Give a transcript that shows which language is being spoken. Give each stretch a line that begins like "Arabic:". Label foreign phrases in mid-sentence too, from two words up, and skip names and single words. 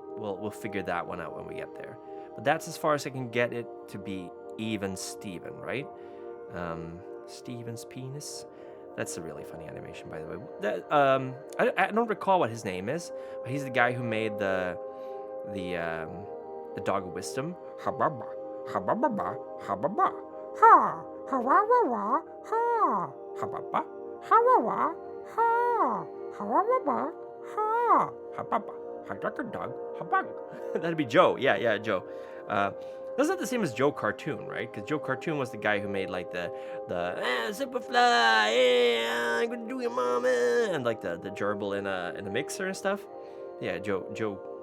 English: We'll figure that one out when we get there. But that's as far as I can get it to be even Steven, right? Steven's penis. That's a really funny animation, by the way. I don't recall what his name is, but he's the guy who made the Dog of Wisdom. ha, ha wa wa wa, ha, ha ba ba, ha wa wa, ha, ha wa wa wa, ha, ha ba ba, ha duck a dog, ha bug. That'd be Joe. Yeah, Joe. That's not the same as Joe Cartoon, right? Because Joe Cartoon was the guy who made like the Superfly, I'm gonna do your mama, and like the gerbil in a mixer and stuff. Yeah, Joe.